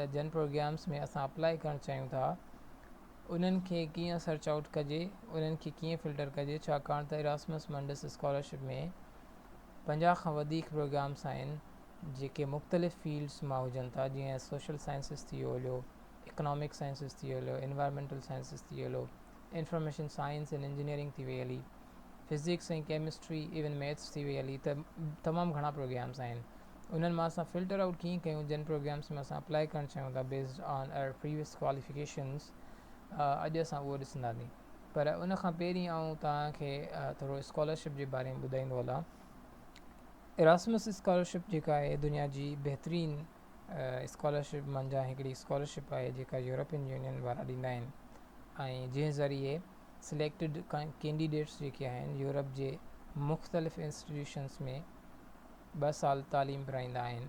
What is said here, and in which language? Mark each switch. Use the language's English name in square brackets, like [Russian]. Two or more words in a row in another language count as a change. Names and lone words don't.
[Sindhi] जन प्रोग्राम्स में असां अप्लाई करणु चाहियूं था उन्हनि खे कीअं सर्च आउट कजे, उन्हनि खे कीअं फ़िल्टर कजे, छाकाणि त इरास्मस मंडस स्कॉलरशिप में 50 खां वधीक प्रोग्राम्स आहिनि जेके मुख़्तलिफ़ फील्ड्स मां हुजनि था, जीअं [English] social sciences [Sindhi] थी वियो, [English] economic sciences [Sindhi] थी वियो, [English] environmental sciences [Sindhi] थी वियो, [English] information science and engineering [Sindhi] थी वई हली, फिज़िक्स ऐं केमिस्ट्री, [English] even maths [Sindhi] थी वई हली, त तमामु घणा प्रोग्राम्स आहिनि। उन्हनि मां असां [English] filter out [Sindhi] कीअं कयूं जिन प्रोग्राम्स में असां अप्लाई करणु चाहियूं था [English] based on our previous qualifications, [Sindhi] अॼु असां उहो ॾिसंदासीं। पर उन खां पहिरीं आऊं तव्हांखे थोरो स्कॉलरशिप जे बारे में ॿुधाईंदो हलां। इरास्मस स्कॉलरशिप जेका आहे दुनिया जी बहितरीन स्कॉलरशिप मंझां हिकिड़ी स्कॉलरशिप आहे जेका यूरोपियन यूनियन वारा ॾींदा आहिनि, ऐं जंहिं ज़रिए [English] selected candidates [Sindhi] जेके आहिनि यूरोप जे मुख़्तलिफ़ इंस्टीट्यूशन्स में 2 साल तालीम पढ़ाईंदा आहिनि।